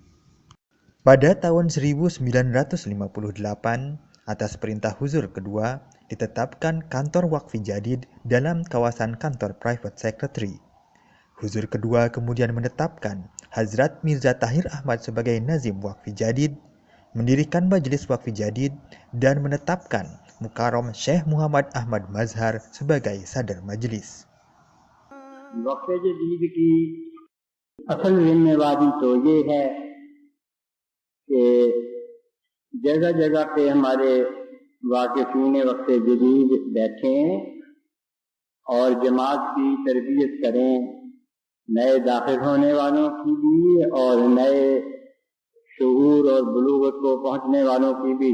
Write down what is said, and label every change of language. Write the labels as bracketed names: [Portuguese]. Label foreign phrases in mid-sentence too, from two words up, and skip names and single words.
[Indonesian] Pada tahun 1958, atas perintah Huzur kedua, ditetapkan kantor Waqf Jadid dalam kawasan kantor [English] Private Secretary. [Indonesian] Huzur kedua kemudian menetapkan Hazrat Mirza Tahir Ahmad sebagai Nazim Waqf Jadid, mendirikan Majelis Waqf Jadid, dan menetapkan Mukarram Syekh Muhammad Ahmad Mazhar sebagai Sadar Majelis. [Urdu] وقف جدید کی اصل ذمہ واری تو یہ ہے کہ جگہ جگہ پہ ہمارے واقفین وقف جدید بیٹھیں اور جماعت کی تربیت کریں، نئے داخل ہونے والوں کی بھی اور نئے شعور اور بلوغت کو پہنچنے والوں کی بھی.